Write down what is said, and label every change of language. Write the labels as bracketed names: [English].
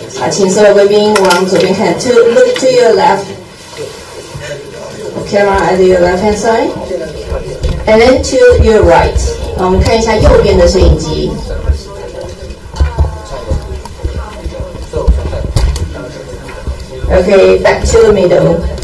[Chinese] 请所有贵宾往左边看 [English] look to your left. Camera at your left hand side. And then to your right. [Chinese] 我们看一下右边的摄影机。 [English] Okay, back to the middle.